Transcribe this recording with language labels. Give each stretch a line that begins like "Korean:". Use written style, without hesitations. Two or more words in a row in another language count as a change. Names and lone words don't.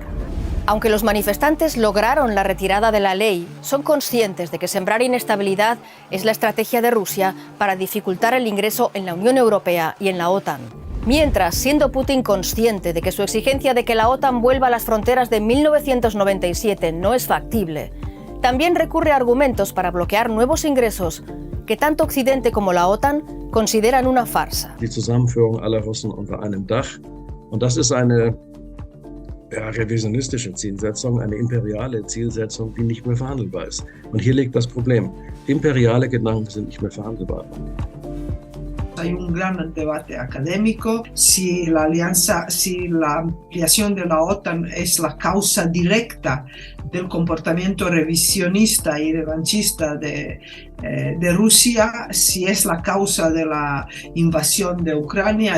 Spanish: Aunque los manifestantes lograron la retirada de la ley, son conscientes de que sembrar inestabilidad es la estrategia de Rusia para dificultar el ingreso en la Unión Europea y en la OTAN. Mientras, siendo Putin consciente de que su exigencia de que la OTAN vuelva a las fronteras de 1997 no es factible, también recurre a argumentos para bloquear nuevos ingresos que tanto Occidente como la OTAN consideran una farsa.
German: Die Zusammenführung aller Russen unter einem Dach. Und das ist eine revisionistische Zielsetzung, eine imperiale Zielsetzung, die nicht mehr verhandelbar ist. Und hier liegt das Problem. Imperiale Gedanken sind nicht mehr verhandelbar.
Spanish: Hay un gran debate académico si la ampliación de la OTAN es la causa directa del comportamiento revisionista y revanchista de Rusia, si es la causa de la invasión de Ucrania.